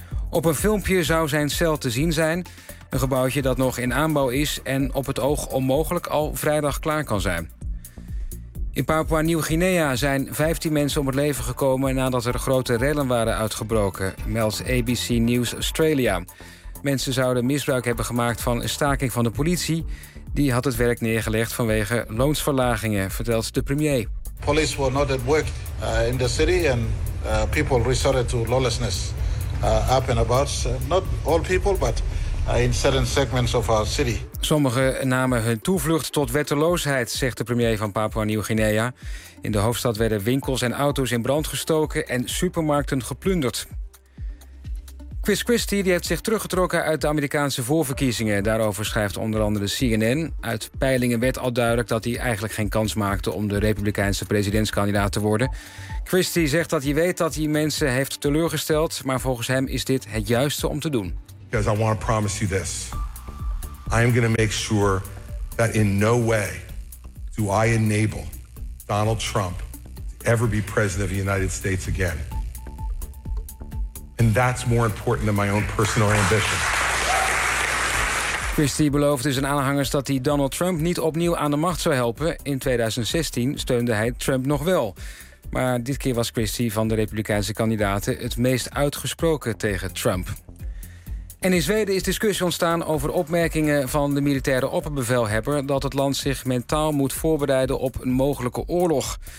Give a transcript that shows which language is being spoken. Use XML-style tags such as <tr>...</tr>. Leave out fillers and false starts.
<nl>Op een filmpje zou zijn cel te zien zijn. Een gebouwtje dat nog in aanbouw is en op het oog onmogelijk al vrijdag klaar kan zijn. In Papua-Nieuw-Guinea zijn 15 mensen om het leven gekomen nadat er grote rellen waren uitgebroken, meldt ABC News Australia. Mensen zouden misbruik hebben gemaakt van een staking van de politie. Die had het werk neergelegd vanwege loonsverlagingen, vertelt de premier.</nl> <en>Police were not at work in the city and people resorted to lawlessness up and about. Not all people, but in certain segments of our city.</en> <nl>Sommigen namen hun toevlucht tot wetteloosheid, zegt de premier van Papua-Nieuw-Guinea. In de hoofdstad werden winkels en auto's in brand gestoken en supermarkten geplunderd. Chris Christie die heeft zich teruggetrokken uit de Amerikaanse voorverkiezingen. Daarover schrijft onder andere CNN. Uit peilingen werd al duidelijk dat hij eigenlijk geen kans maakte om de Republikeinse presidentskandidaat te worden. Christie zegt dat hij weet dat hij mensen heeft teleurgesteld, maar volgens hem is dit het juiste om te doen.</nl> <en>Because I want to promise you this. I am going to make sure that in no way do I enable Donald Trump to ever be president of the United States again. And that's more important than my own personal ambition.</en> <nl>Christie beloofde zijn aanhangers dat hij Donald Trump niet opnieuw aan de macht zou helpen. In 2016 steunde hij Trump nog wel. Maar dit keer was Christie van de Republikeinse kandidaten het meest uitgesproken tegen Trump. En in Zweden is discussie ontstaan over opmerkingen van de militaire opperbevelhebber dat het land zich mentaal moet voorbereiden op een mogelijke oorlog.</nl>